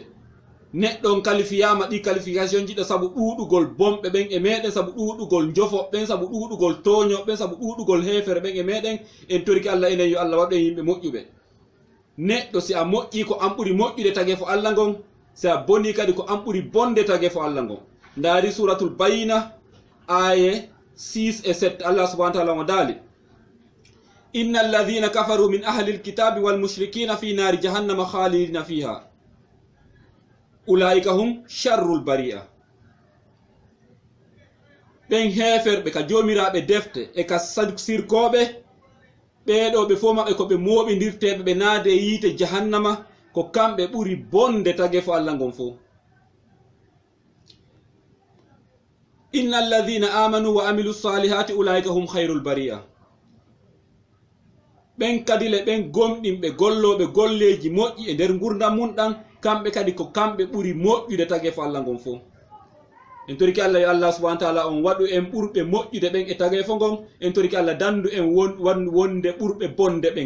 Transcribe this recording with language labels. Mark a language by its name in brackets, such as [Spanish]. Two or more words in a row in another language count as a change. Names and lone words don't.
[Fula] Neɗɗon qualifiyama ɗi qualification jiɗo sabu ɗuɗugol bomɓe ɓen e meɗen, sabu ɗuɗugol jofoɓɓen, sabu ɗuɗugol toñoɓɓen, sabu ɗuɗugol hefere ɓen e meɗen. En toriki Allah enen yo Allah waɗen yimɓe moƴƴuɓe. Neɗɗo si a moƴƴi ko an ɓuri moƴƴude tage fo Allah ngon, si a boni kadi ko an ɓuri bonde tage fo Allah ngon. Ndaari suratul bayina aye 6 et 7. [Arabic] الله سبحانه وتعالى [Fula] mo daali [Arabic] إن الذين كفروا من أهل الكتاب والمشركين في نار جهنم خالدين فيها أولئك هم شر البرية. [Fula] Ɓen heferɓe ka jomiraɓe defte e ka sirkoɓe ɓeɗo ɓe fof maɓɓe ko ɓe moɓidirteɓe ɓe naade yiite jahannama, ko kamɓe ɓuri bonde tage fo Allah ngon fof. [Arabic] إن الذين آمنوا وعملوا الصالحات أولئك هم خير البرية. [Fula] ɓen kadi le ɓen gomɗinɓe golloɓe golleji moƴƴi e nder gurdam mum ɗan, kamɓe kadi ko kamɓe ɓuri moƴƴude tage fo Allah ngon fof. En toriki Allah yo Allah [Arabic] سبحانه وتعالى [Fula] on waɗu en ɓurɓe moƴƴude ɓen e tage fo ngon. En toriki Allah dandu en wonde ɓurɓe bonde ɓen.